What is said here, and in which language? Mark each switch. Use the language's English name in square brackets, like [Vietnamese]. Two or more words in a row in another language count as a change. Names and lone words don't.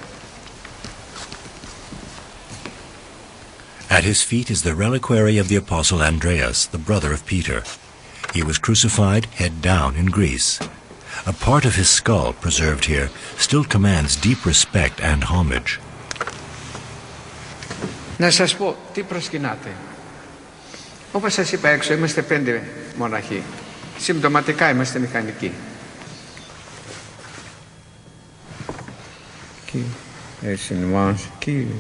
[English] At his feet is the reliquary of the Apostle Andreas, the brother of Peter. He was crucified head down in Greece. A part of his skull, preserved here, still commands deep respect and homage. [Greek] Να σας πω τι προσκυνάτε. Όπως σας είπα έξω, είμαστε 5 μοναχοί. Συμπτωματικά είμαστε μηχανικοί. Εσύν ημάς, Κύριος.